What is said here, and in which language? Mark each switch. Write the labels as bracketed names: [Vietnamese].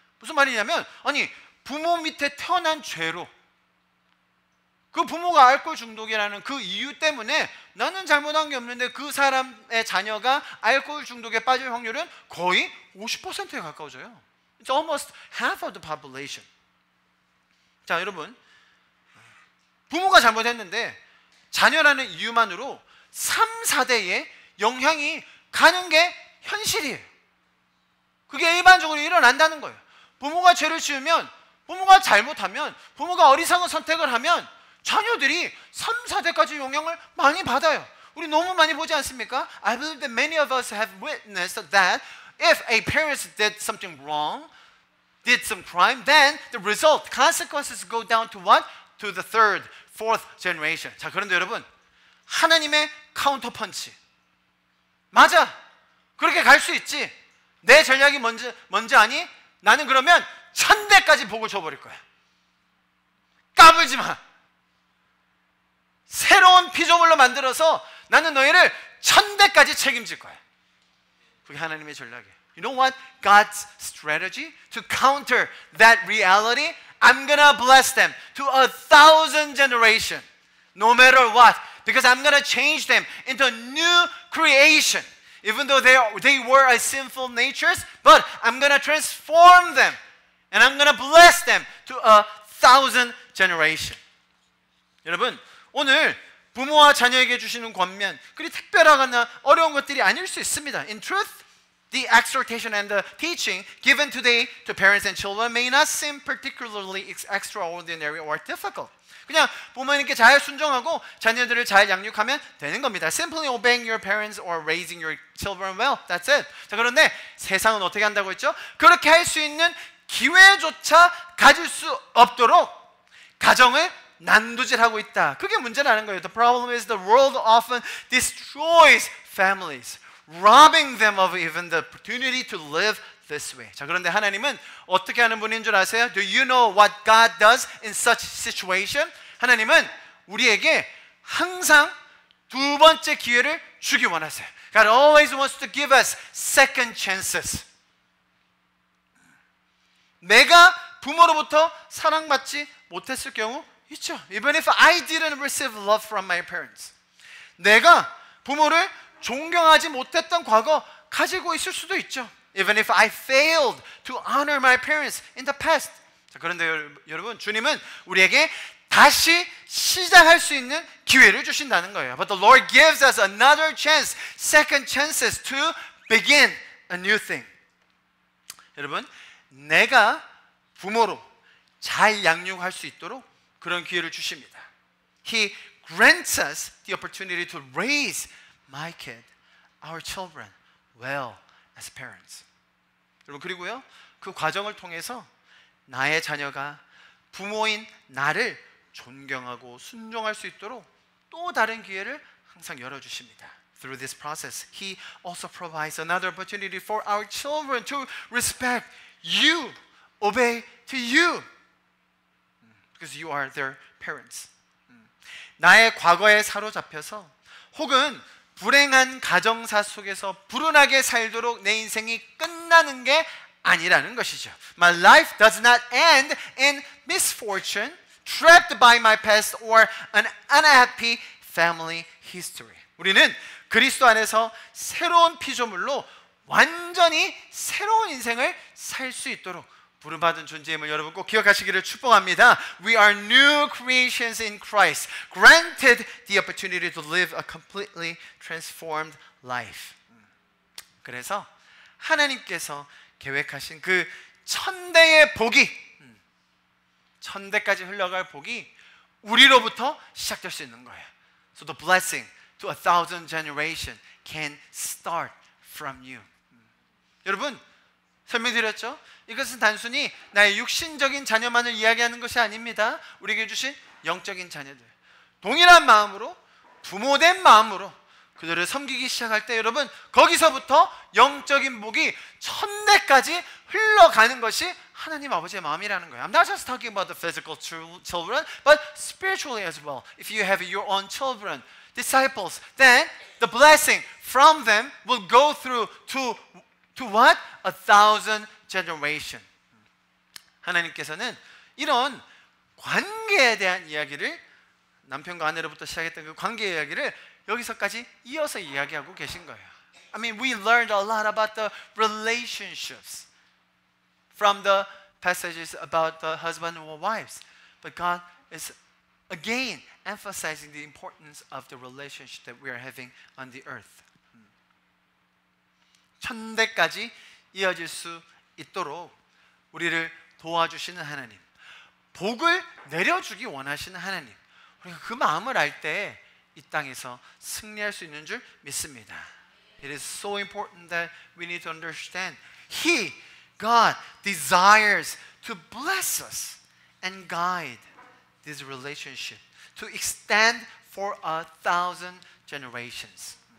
[Korean] 무슨 말이냐면, 아니 부모 밑에 태어난 죄로 그 부모가 알코올 중독이라는 그 이유 때문에 나는 잘못한 게 없는데 그 사람의 자녀가 알코올 중독에 빠질 확률은 거의 50%에 가까워져요. [English] It's almost half of the population. [Korean] 자, 여러분, 부모가 잘못했는데 자녀라는 이유만으로 3, 4대에 영향이 가는 게 현실이에요. 그게 일반적으로 일어난다는 거예요. 부모가 죄를 지으면, 부모가 잘못하면, 부모가 어리석은 선택을 하면 자녀들이 3, 4대까지 영향을 많이 받아요. 우리 너무 많이 보지 않습니까? [English] I believe that many of us have witnessed that if a parent did something wrong, did some crime, then the result, consequences go down to what? To the third, fourth generation. [Korean] 자, 그런데 여러분, 하나님의 카운터 펀치. 맞아. 그렇게 갈 수 있지. 내 전략이 뭔지 아니? 나는 그러면 1000대까지 복을 줘버릴 거야. 까불지 마. 새로운 피조물로 만들어서 나는 너희를 1000대까지 책임질 거야. 그게 하나님의 전략이에요. [English] You know what? God's strategy to counter that reality, I'm gonna bless them to 1,000 generations, no matter what, because I'm gonna change them into a new creation. Even though they were a sinful natures, but I'm gonna transform them, and I'm gonna bless them to 1,000 generations. [Korean] 여러분, 오늘 부모와 자녀에게 주시는 권면, 그리 특별하거나 어려운 것들이 아닐 수 있습니다. [English] In truth, the exhortation and the teaching given today to parents and children may not seem particularly extraordinary or difficult. [Korean] 그냥 부모님께 잘 순종하고 자녀들을 잘 양육하면 되는 겁니다. [English] Simply obeying your parents or raising your children well. That's it. [Korean] 자, 그런데 세상은 어떻게 한다고 했죠? 그렇게 할 수 있는 기회조차 가질 수 없도록 가정을 난도질하고 있다. 그게 문제라는 거예요. [English] The problem is the world often destroys families, robbing them of even the opportunity to live this way. [Korean] 자, 그런데 하나님은 어떻게 하는 분인 줄 아세요? [English] Do you know what God does in such situation? [Korean] 하나님은 우리에게 항상 두 번째 기회를 주기 원하세요. [English] God always wants to give us second chances. [Korean] 내가 부모로부터 사랑받지 못했을 경우 있죠. [English] Even if I didn't receive love from my parents. [Korean] 내가 부모를 존경하지 못했던 과거 가지고 있을 수도 있죠. [English] Even if I failed to honor my parents in the past. [Korean] 자, 그런데 여러분, 주님은 우리에게 다시 시작할 수 있는 기회를 주신다는 거예요. [English] But the Lord gives us another chance, second chances to begin a new thing. [Korean] 여러분, 내가 부모로 잘 양육할 수 있도록 그런 기회를 주십니다. [English] He grants us the opportunity to raise my kid, our children, well as parents. [Korean] 여러분, 그리고요, 그 과정을 통해서 나의 자녀가 부모인 나를 존경하고 순종할 수 있도록 또 다른 기회를 항상 열어주십니다. [English] Through this process, He also provides another opportunity for our children to respect you, obey to you. Because you are their parents. [Korean] 나의 과거에 사로잡혀서 혹은 불행한 가정사 속에서 불운하게 살도록 내 인생이 끝나는 게 아니라는 것이죠. [English] My life does not end in misfortune, trapped by my past or an unhappy family history. [Korean] 우리는 그리스도 안에서 새로운 피조물로 완전히 새로운 인생을 살 수 있도록 부름받은 존재임을 여러분 꼭 기억하시기를 축복합니다. [English] We are new creations in Christ, granted the opportunity to live a completely transformed life. [Korean] 그래서 하나님께서 계획하신 그 천대의 복이, 천대까지 흘러갈 복이 우리로부터 시작될 수 있는 거예요. [English] So the blessing to 1,000 generation can start from you. [Korean] 여러분 설명드렸죠? 이것은 단순히 나의 육신적인 자녀만을 이야기하는 것이 아닙니다. 우리에게 주신 영적인 자녀들, 동일한 마음으로, 부모된 마음으로 그들을 섬기기 시작할 때 여러분 거기서부터 영적인 복이 천대까지 흘러가는 것이 하나님 아버지의 마음이라는 거예요. [English] I'm not just talking about the physical children, but spiritually as well. If you have your own children, disciples, then the blessing from them will go through to what? 1,000 generation. [Korean] 하나님께서는 이런 관계에 대한 이야기를, 남편과 아내로부터 시작했던 그 관계 이야기를 여기서까지 이어서 이야기하고 계신 거예요. [English] I mean, we learned a lot about the relationships from the passages about the husband and wives. But God is again emphasizing the importance of the relationship that we are having on the earth. [Korean] 천대까지 이어질 수 있도록 우리를 도와주시는 하나님, 복을 내려주기 원하시는 하나님, 우리가 그 마음을 알 때 이 땅에서 승리할 수 있는 줄 믿습니다. [English] It is so important that we need to understand He, God, desires to bless us and guide this relationship to extend for 1,000 generations.